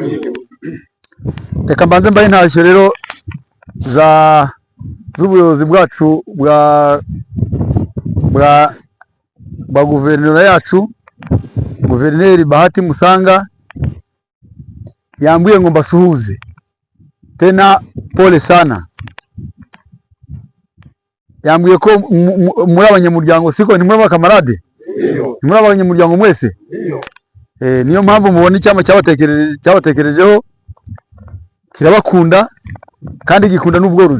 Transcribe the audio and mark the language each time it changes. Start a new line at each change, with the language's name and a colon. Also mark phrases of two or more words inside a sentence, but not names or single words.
Kinyarwanda: Reka mbanze mbaye ntashyo rero z'ubuyobozi bwacu bwa guverinoma yacu. Guverineri Bahati Musanga yambwiye ngo mbasuhuze tena,
Swahili: pole sana.
Kinyarwanda: Yambwiye ko muri abanyamuryango, siko ni muri abakamarade, ni muri abanyamuryango mwese. Niyo mpamvu mubona icyama cyabatekerejeho kirabakunda kandi gikunda n'ubworozi.